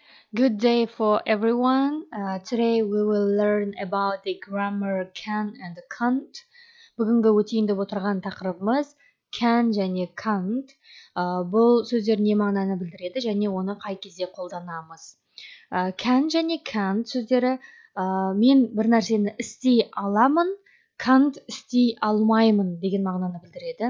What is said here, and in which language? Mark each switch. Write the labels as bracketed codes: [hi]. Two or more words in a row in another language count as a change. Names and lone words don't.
[en] Good day for everyone. Today we will learn about the grammar can and can't. [kk] Бүгінгі өтейін деп отырған тақырыбымыз can және can't. Бұл сөздер не мағынаны білдіреді және оны қай кезде қолданамыз. Can және can't сөздері мен бір нәрсені істей аламын, can't істей алмаймын деген мағынаны білдіреді.